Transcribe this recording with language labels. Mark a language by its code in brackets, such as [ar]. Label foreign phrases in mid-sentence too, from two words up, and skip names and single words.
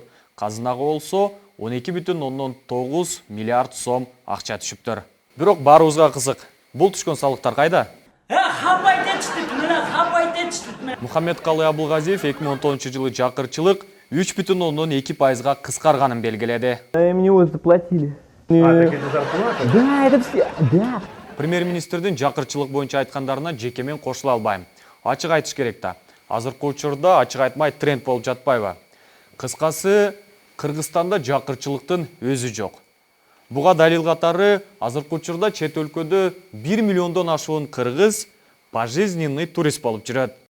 [ky] Казынага болсо 12,9 миллиард сом акча түшүптүр. Бирок баарыбызга кызык. Бул түшкөн салыктар кайда? Мухаммедкалый Абылгазиев 2010-жылы жакырчылык 3,2%-га кыскарганын белгиледи. [ru] Мне его заплатили. Это зарплата? Да, это все, да. [ky] Премьер-министрдин жакырчылык боюнча айткандарына жеке мен кошула албайм. Ачык айтыш керек да. Азыркы учурда ачык айтмай тренд болуп жатпайбы? Кыскасы, Кыргызстанда жакырчылыктын өзү жок. Буга далил катары азыркы учурда чет өлкөдө 1 миллиондон ашуун кыргыз [ru] пожизненный турист [ky] болуп жүрөт.